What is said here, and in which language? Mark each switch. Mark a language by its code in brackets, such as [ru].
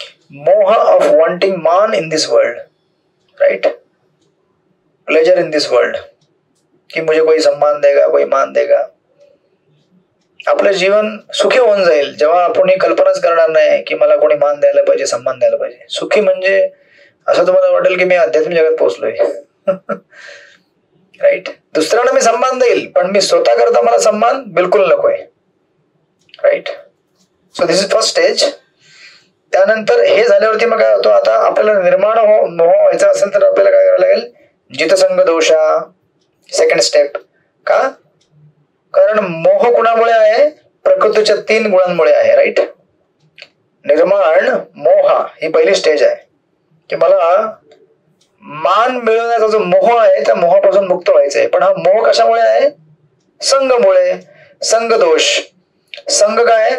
[en] मोह of wanting मान in this world, right, pleasure in this world, [hi] कि मुझे कोई सम्मान देगा, कोई मान देगा. [mr] आपलं जीवन सुखी होऊन जाईल जेव्हा आपण ही कल्पनाच करणार नाही की मला कोणी मान द्यायला पाहिजे, सम्मान द्यायला पाहिजे. सुखी म्हणजे असं तुम्हाला वाटेल की मी आध्यात्मिक जगात पोहोचलोय, राईट. दुसऱ्यांना मी सम्मान देईल पण मी स्वतः करता मला सम्मान बिलकुल नकोय, right. [en] So this is first stage. [mr] त्यानंतर हे झाल्यावरती मग काय होतं, आता आपल्याला निर्माण मोह व्हायचा असेल तर आपल्याला काय करायला लागेल? जितसंग दोषा, सेकंड स्टेप. का? कारण मोह कुणामुळे आहे? प्रकृतीच्या 3 गुणांमुळे आहे, राईट. निर्माण मोह ही पहिली स्टेज आहे की मला मान मिळवण्याचा जो मोह आहे त्या मोहापासून मुक्त व्हायचंय. पण हा मोह कशामुळे आहे? संघमुळे. संघ दोष. संघ काय?